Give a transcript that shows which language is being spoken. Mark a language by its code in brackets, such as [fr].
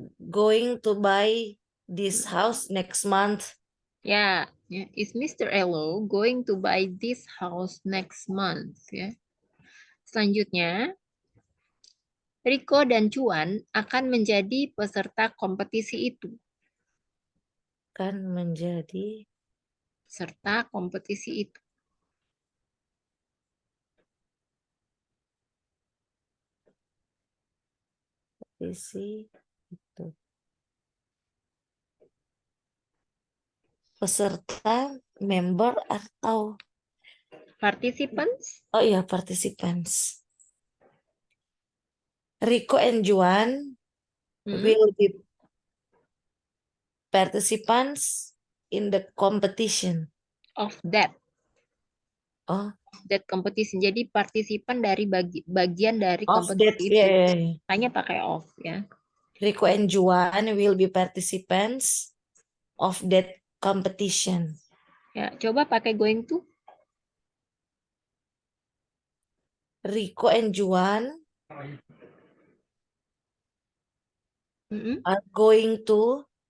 [en] going to buy this house next month? Ya, is Mr. Elo going to buy this house next month? [id] Ya. Selanjutnya, Riko dan Cuan akan menjadi peserta kompetisi itu. Kan menjadi Serta kompetisi itu. kompetisi itu. Peserta, member atau [en] Participants? [id] oh iya, participants. [en] Riko and Juan will be participants in the competition. Of that. Oh, That competition. [id] Jadi partisipan dari bagian dari [en] of that, [id] kompetisi itu. [en] yeah. [id] Hanya pakai of ya. [en] Riko and Juan will be participants of that competition. [id] Ya, coba pakai going to. [en] Riko and Juan are going to